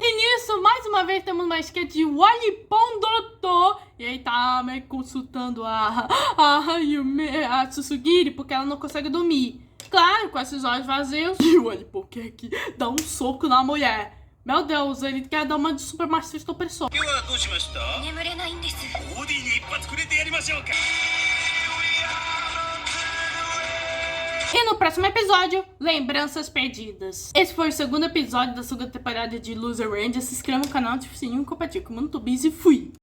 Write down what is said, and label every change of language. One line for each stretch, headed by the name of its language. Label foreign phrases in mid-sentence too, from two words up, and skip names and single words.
Portuguese: E nisso, mais uma vez, temos uma sketch de Walipão Doutor. E aí tá meio que consultando a Susugiri, porque ela não consegue dormir. Claro, com esses olhos vazios. E o Walipão quer que dá um soco na mulher. Meu Deus, ele quer dar uma de super machista opressor.
Japanese: 今日はどうしました？眠れないんです。ボディに一発くれてやりましょうか。
Portuguese: E no próximo episódio, Lembranças Perdidas. Esse foi o segundo episódio da segunda temporada de Loser Ranger. Se inscreva no canal, ative o sininho, compartilhe com o mundo, tô busy e fui!